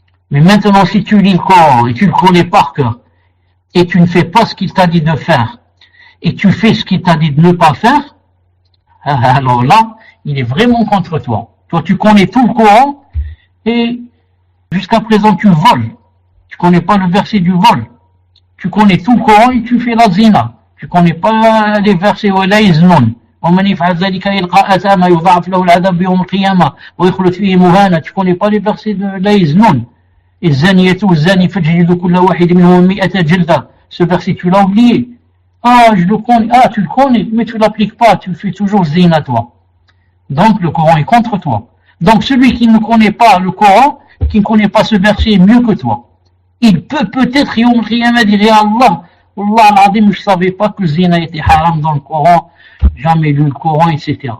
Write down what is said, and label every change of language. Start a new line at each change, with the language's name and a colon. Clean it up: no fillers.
French: Mais maintenant, si tu lis le Coran et tu le connais par cœur, et tu ne fais pas ce qu'il t'a dit de faire, et tu fais ce qu'il t'a dit de ne pas faire, alors là, il est vraiment contre toi. Toi, tu connais tout le Coran, et jusqu'à présent, tu voles. Tu connais pas le verset du vol. Tu connais tout le Coran et tu fais la zina. Tu connais pas les versets
Arabic: ولا يزنون ومن يفعل ذلك يلقى أثاما يضاعف له العذاب يوم القيامة ويخلد فيه مهانا.
French: Tu connais pas les versets de
Arabic: لا يزنون. الزانية والزاني فاجلدوا كل واحد منهم 100 جلدة.
French: Ce verset tu l'as oublié. Ah, je le connais. Ah, tu le connais, mais tu l'appliques pas. Tu fais toujours zina toi. Donc le Coran est contre toi. Donc celui qui ne connaît pas le Coran, qui ne connaît pas ce verset est mieux que toi. Il peut peut-être Yom al-Qiyamah dire Allah, Allah al-Azim, je savais pas que le zina était haram dans le Coran, jamais lu le Coran, etc.